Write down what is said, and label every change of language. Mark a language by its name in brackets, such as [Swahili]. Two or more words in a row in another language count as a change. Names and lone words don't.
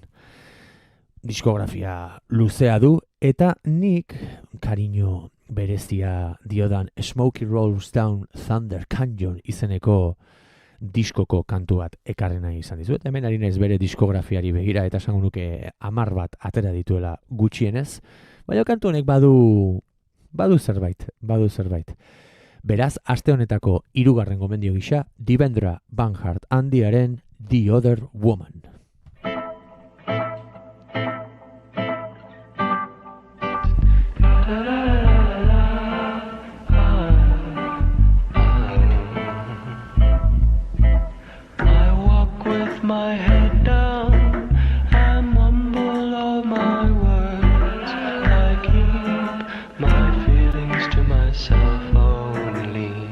[Basque] Diskografia luzea du eta nik kariño berezia diodan Smokey Rolls Down Thunder Canyon izeneko diskoko kantu bat ekarri nahi izan dizuet. Hemen ari naiz bere diskografiari begira eta esango nuke 10 bat atera dituela gutxienez, baina kantu honek badu zerbait. Beraz, aste honetako 3. gomendio gisa, Devendra Banhart handiaren The Other Woman. [English] I walk with my head down, I mumble all my words, I keep my feelings to myself only.